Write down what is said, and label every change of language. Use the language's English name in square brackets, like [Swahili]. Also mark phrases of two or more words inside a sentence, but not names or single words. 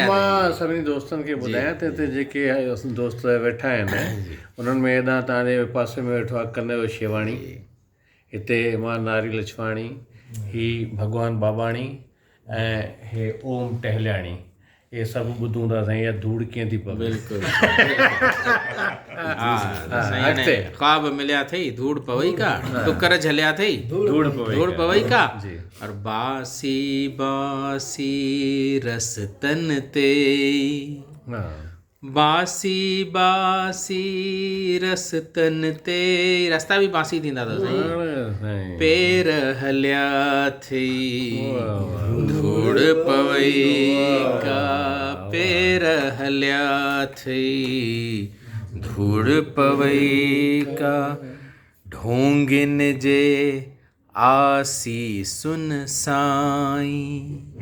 [Sindhi] मां सभिनी दोस्तनि खे ॿुधायां त हिते जेके दोस्त वेठा आहिनि उन्हनि में हेॾां तव्हांजे पासे में वेठो आहे कनैयो शेवाणी, हिते मां नारी लछवाणी, ही भगवान बाबाणी ऐं हे ओम टहलियाणी। ये सभु ॿुधूं था साईं, इहा धूड़ कीअं थी पवे। बिल्कुलु। ख्वाब मिलिया थई धूड़ पवई का, टुकर झलिया थई धूड़ पवई का, और बासी बासी रस्तन ते, बासी बासी रस्तन ते, रस्ता बि बासी थींदा अथव साईं। पेर हलिया थई धूड़ पवई का, पेर हलिया थई धूड़ पवई का, ढोंगिन जे आसी सुन साईं।